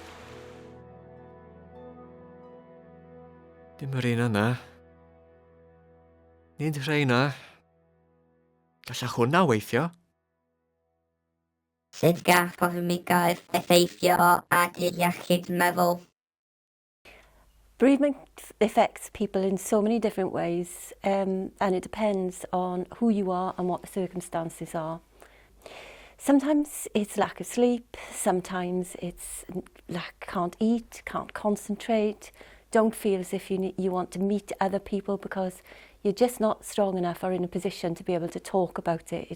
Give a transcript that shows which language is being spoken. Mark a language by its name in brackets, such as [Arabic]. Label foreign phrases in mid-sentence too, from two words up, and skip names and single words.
[Welsh] Dim yr un yna. Nid rheina. Gallach hwnna weithio. Sut gall polymigaeth effeithio ar iechyd meddwl? [English] Bereavement affects people in so many different ways, and it depends on who you are and what the circumstances are. Sometimes it's lack of sleep, sometimes it's can't eat, can't concentrate, don't feel as if you want to meet other people because you're just not strong enough or in a position to be able to talk about it.